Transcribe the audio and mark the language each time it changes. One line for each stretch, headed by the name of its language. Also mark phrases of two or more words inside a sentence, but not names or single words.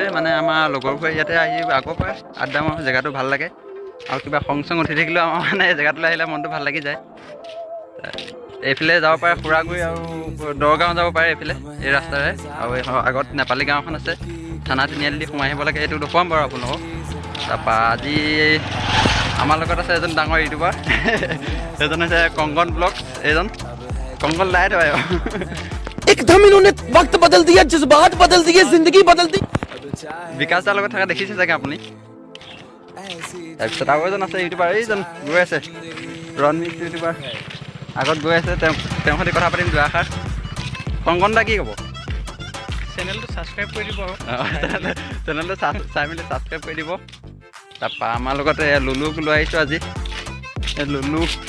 Assamese: মানে আমাৰ লগৰবোৰে ইয়াতে আহি আগৰ পৰা আড্ডা মাৰোঁ জেগাটো ভাল লাগে আৰু কিবা খং চং উঠি থাকিলেও আমাৰ মানে জেগাটোলৈ আহিলে মনটো ভাল লাগি যায় এইফালে যাব পাৰে খুৰাগুৰি আৰু দৰগাঁও যাব পাৰে এইফালে এই ৰাস্তাৰে আৰু আগত নেপালী গাঁও এখন আছে থানা তিনিআলি সোমাই আহিব লাগে এইটো দেখুৱাম বাৰু আপোনালোকক তাৰপৰা আজি আমাৰ লগত আছে এজন ডাঙৰ ইউটিউবাৰ এজন আছে কংকন ব্লগছ এজন কংকন লাইট হয়
Hindi: एकदम इन्होंने वक्त बदल दिया जज्बात बदल दिए जिंदगी बदल दी
Assamese: বিকাশ দাৰ লগত থকা দেখিছে চাগে আপুনি তাৰপিছত আৰু এজন আছে ইউটিউবাৰ এইজন গৈ আছে ৰণমিক ইউটিউবাৰ আগত গৈ আছে তেওঁৰ সৈতে কথা পাতিম দুআষাৰ কংকন দা কি ক'ব চেনেলটো সাবস্ক্ৰাইব কৰি দিব চেনেলটো চাই মেলি ছাবস্ক্ৰাইব কৰি দিব তাৰপৰা আমাৰ লগতে লুলুক লৈ আহিছোঁ আজি লুলু